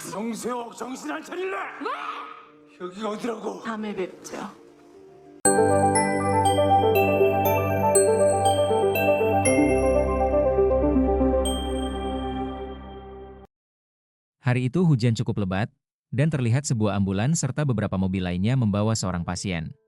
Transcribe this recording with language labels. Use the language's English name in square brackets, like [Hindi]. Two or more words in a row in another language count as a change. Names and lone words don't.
[Korean] 중세옥 정신 안 차릴래? 여기가 어디라고? 다음에 뵙죠. [Indonesian] Hari itu hujan cukup lebat, dan terlihat sebuah ambulans serta beberapa mobil lainnya membawa seorang pasien.